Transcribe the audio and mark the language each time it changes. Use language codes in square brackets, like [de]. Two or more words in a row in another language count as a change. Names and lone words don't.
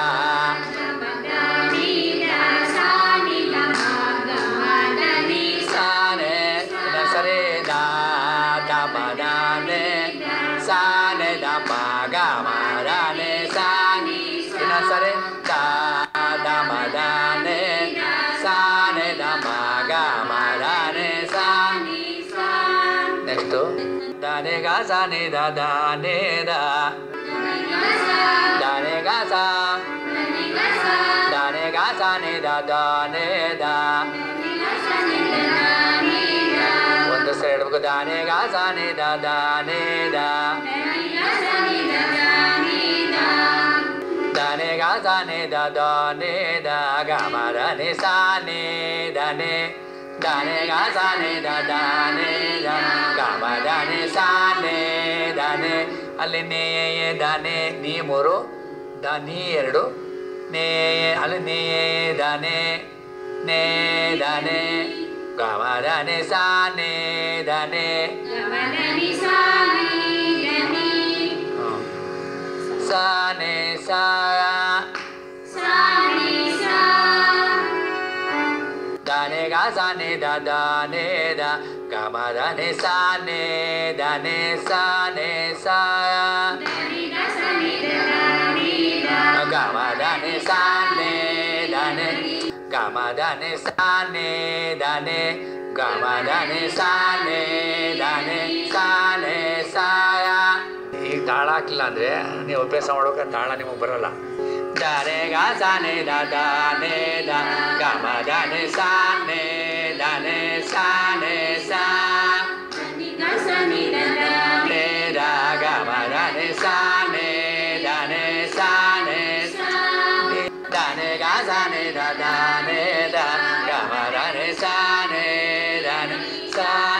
[kn] sare da da ma da ni sa ni da ma ga ma da ni sa sare da da ma da ni sa ni da ma ga ma da ni sa next da ni ga sa ni da da ni da da ni ga sa da ni ga sa ni da da ni da ಒಂದು ಸರಿ ಹೇಳ್ಬೇಕು. da ni ga sa ni da da ni da da ni ga sa ni da da ni da ga ma da ni sa ni da ni da ni ga sa ni da da ni da ga ma da ni sa ni da ni ಅಲ್ಲಿ ನೇ da ni ನೀ ಮೂರು da ni ಎರಡು ನೇ ಅಲ್ಲಿ ನೇ da ni ನೇ da ni ga ma da ni sa ni da ni sa ni sa da ni ga sa ni da da ni da ga ma da ni sa ni da ni sa ga ma da ni sa ni da ni ga ma da ni sa ni da ni ga ma da ni sa ni da ni sa ಈಗ ತಾಳ ಹಾಕಿಲ್ಲ ಅಂದರೆ ನೀವು ಅಭ್ಯಾಸ ಮಾಡೋಕೆ ತಾಳ ನಿಮಗೆ ಬರೋಲ್ಲ. da re ga sa ni da da ni da ga ma da ni sa ni da ni sa ni sa ni da ga ma da ni sa ni da ni sa da ni ga sa ni da da ni da ga ma da ni sa ni da ni sa